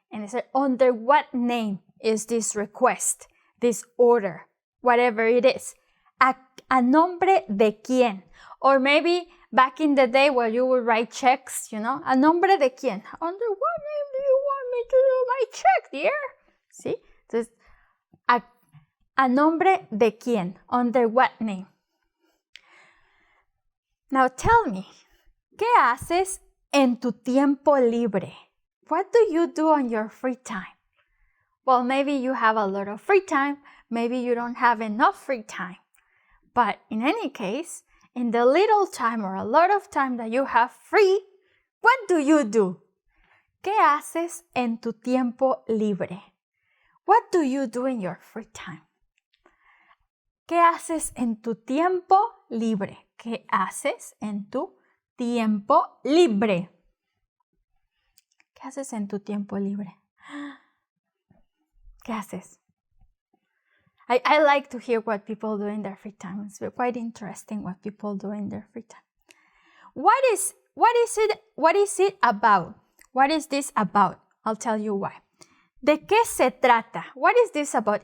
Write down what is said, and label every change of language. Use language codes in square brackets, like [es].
[en] And they say, under what name is this request, this order, whatever it is? [es] A nombre de quién? [en] Or maybe back in the day where you would write checks, you know, [es] a nombre de quién? [en] Under what name do you want me to do my check, dear? See? [es] Entonces, a nombre de quién? [en] Under what name? Now tell me, [es] ¿qué haces en tu tiempo libre? [en] What do you do on your free time? Well, maybe you have a lot of free time. Maybe you don't have enough free time. But in any case, in the little time or a lot of time that you have free, what do you do? [es] ¿Qué haces en tu tiempo libre? [en] What do you do in your free time? [es] ¿Qué haces en tu tiempo libre? ¿Qué haces en tu tiempo libre? ¿Qué haces en tu tiempo libre? ¿Qué haces? [en] I like to hear what people do in their free time. It's quite interesting what people do in their free time. What is it about? What is this about? I'll tell you why. [es] ¿De qué se trata? [en] What is this about?